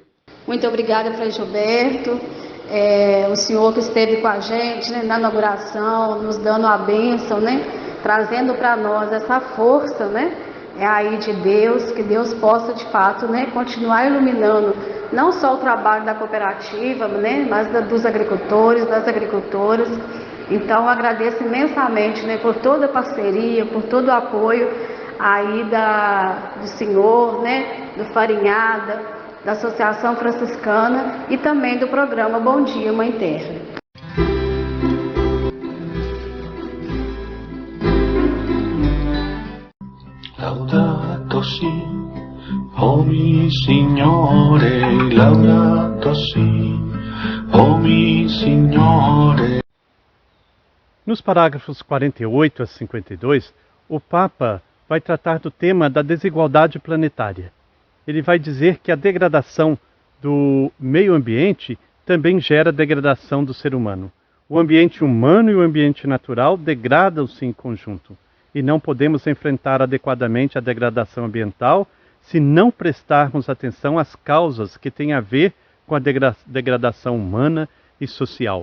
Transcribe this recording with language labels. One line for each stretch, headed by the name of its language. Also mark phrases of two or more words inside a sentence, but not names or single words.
Portuguese: Muito obrigada, Frei Gilberto, o senhor que esteve com a gente, né, na inauguração, nos dando a bênção, né, trazendo para nós essa força, né, aí de Deus, que Deus possa de fato, né, continuar iluminando não só o trabalho da cooperativa, né, mas dos agricultores, das agricultoras. Então, agradeço imensamente, né, por toda a parceria, por todo o apoio aí do senhor, né, do Farinhada, da Associação Franciscana e também do programa Bom Dia Mãe Terra.
Italian: Laudato si, o mi Signore, laudato si, o mi Signore.
Portuguese: Nos parágrafos 48 a 52, o Papa vai tratar do tema da desigualdade planetária. Ele vai dizer que a degradação do meio ambiente também gera degradação do ser humano. O ambiente humano e o ambiente natural degradam-se em conjunto, e não podemos enfrentar adequadamente a degradação ambiental se não prestarmos atenção às causas que têm a ver com a degradação humana e social.